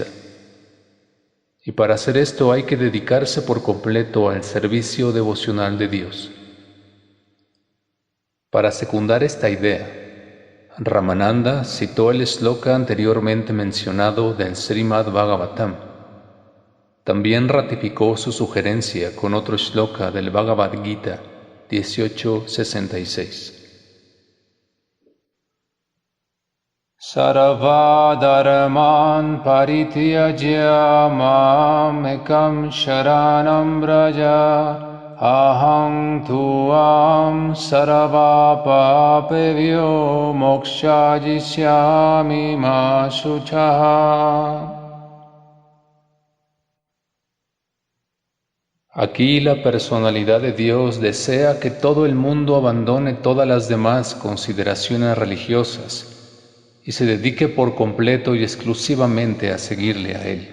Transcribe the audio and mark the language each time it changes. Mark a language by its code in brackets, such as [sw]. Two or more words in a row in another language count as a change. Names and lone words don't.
[es] Y para hacer esto hay que dedicarse por completo al servicio devocional de Dios. Para secundar esta idea, Ramananda citó el shloka anteriormente mencionado del Srimad Bhagavatam. También ratificó su sugerencia con otro shloka del Bhagavad Gita 18:66. [sa] Sarva dharman parityajya mam ekam sharanam vraja aham tuam sarva papevyo mokshayishyami ma shuchaha. [es] Aquí la personalidad de Dios desea que todo el mundo abandone todas las demás consideraciones religiosas y se dedique por completo y exclusivamente a seguirle a Él.